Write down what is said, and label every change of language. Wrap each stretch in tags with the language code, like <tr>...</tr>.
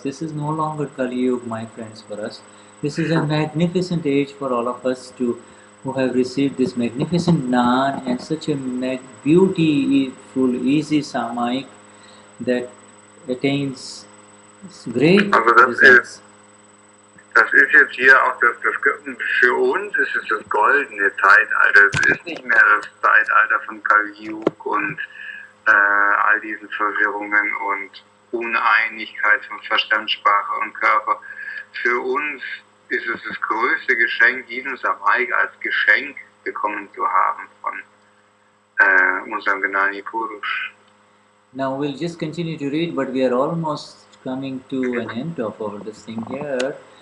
<en>This is no longer Kali Yuga, my friends, for us. This is a magnificent age for all of us who have received this magnificent Gnan and such a beautiful, easy Samayik that attains great results.</en> <de>Das ist jetzt hier auch für uns ist es das goldene Zeitalter. Es ist nicht mehr das Zeitalter von Kali Yuga und all diesen Verwirrungen und Uneinigkeit von Verstand, Sprache und Körper. Für uns ist es das größte Geschenk, diesen Samayik als Geschenk bekommen zu haben von unserem Gnani Purush.</de> <en>Now we'll just continue to read, but we are almost coming to an end of our this thing here.</en>